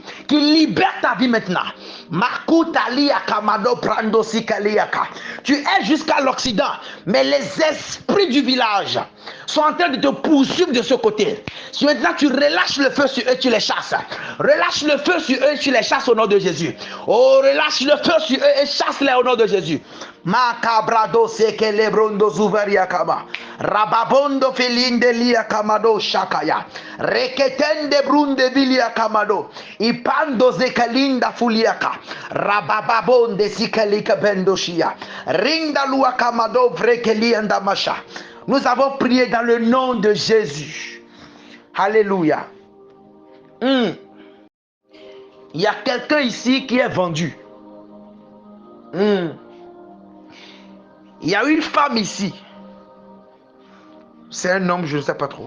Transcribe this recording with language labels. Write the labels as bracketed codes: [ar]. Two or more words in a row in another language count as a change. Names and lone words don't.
[fr] Qu'ils libèrent ta vie maintenant. Tu es jusqu'à l'Occident, mais les esprits du village sont en train de te poursuivre de ce côté. Si maintenant tu relâches le feu sur eux, tu les chasses. Relâche le feu sur eux, tu les chasses au nom de Jésus. Oh, relâche le feu sur eux et chasse-les au nom de Jésus. Makabrado seke lebrondo zuveria kama. Rababondo felinde lia kamado shakaya. Reketende brunde vilia kamado. Ipando zekalinda fuliaka. Rabababonde sikalika bendoshia. Rinda lua kamado vrekelianda masha. Nous avons prié dans le nom de Jésus. Alléluia. Il y a quelqu'un ici qui est vendu. Il y a une femme ici. C'est un homme, je ne sais pas trop.